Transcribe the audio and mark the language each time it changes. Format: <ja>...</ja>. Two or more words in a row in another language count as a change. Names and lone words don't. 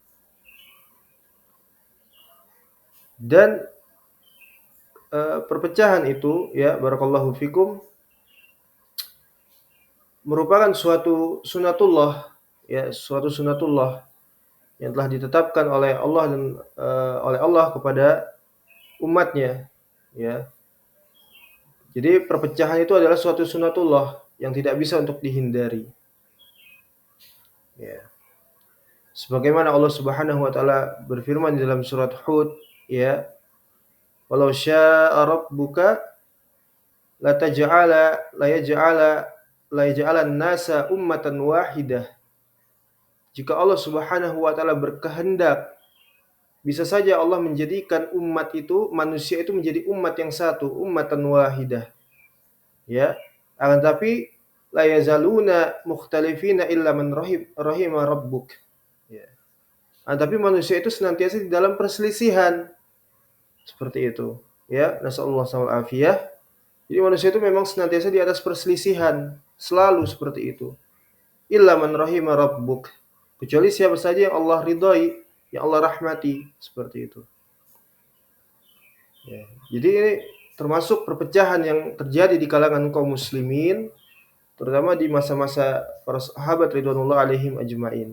<id>Dan perpecahan itu, ya,</id> <ar>بارك الله فيكم,</ar> <id>merupakan suatu sunatullah, ya, suatu sunatullah yang telah ditetapkan oleh Allah dan oleh Allah kepada umatnya, ya. Jadi perpecahan itu adalah suatu sunatullah yang tidak bisa untuk dihindari, ya. Sebagaimana Allah</id> <ar>سبحانه وتعالى</ar> <id>berfirman di dalam surat Hud, ya,</id> <ar>ولو شاء ربك لا تجعل لا يجعل لا يجعلن الناس أمة واحدة.</ar> <id>Jika Allah</id> <ar>سبحانه وتعالى</ar> <id>berkehendak, bisa saja Allah menjadikan umat itu, manusia itu menjadi umat yang satu,</id> <ar>أمة واحدة. Ya.</ar> <id>Akan tapi</id> <ar>لا يزالون مختلفين إلا من رحم ربك. Ya.</ar> <id>Tapi manusia itu senantiasa di dalam perselisihan. Seperti itu. Ya,</id> <ar>صلى الله عليه وسلم.</ar> <id>Jadi manusia itu memang senantiasa di atas perselisihan, selalu seperti itu.</id> <ar>إلا من رحم ربك.</ar> <id>Kecuali siapa saja yang Allah ridhai, yang Allah rahmati, seperti itu. Ya. Jadi ini termasuk perpecahan yang terjadi di kalangan kaum muslimin, terutama di masa-masa para sahabat</id> <ar>رضوان الله عليهم أجمعين.</ar>